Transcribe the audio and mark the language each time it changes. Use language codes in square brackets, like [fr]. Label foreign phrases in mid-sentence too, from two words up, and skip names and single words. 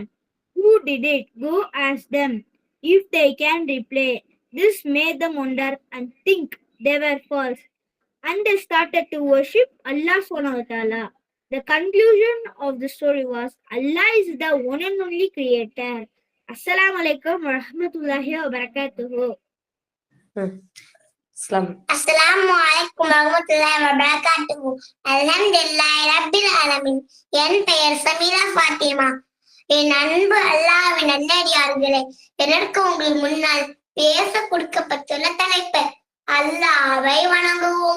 [en] Who did it? Go ask them if they can reply. This made them wonder and think they were false. And they started to worship Allah [ar] سبحانه وتعالى. [en] The conclusion of the story was Allah is the one and only creator. [ar] السلام عليكم ورحمة الله وبركاته. السلام عليكم ورحمة الله وبركاته. الحمد لله رب العالمين. [ta] என் பெயர் சமீரா ஃபாத்திமா. என் அன்பு அல்லாஹ்வின் நல்லடியார்களே, எனக்கு உங்கள் முன்னால் பேச கொடுக்கப்பட்டுள்ள தலைப்பு அல்லாஹ்வை வணங்குவோம்.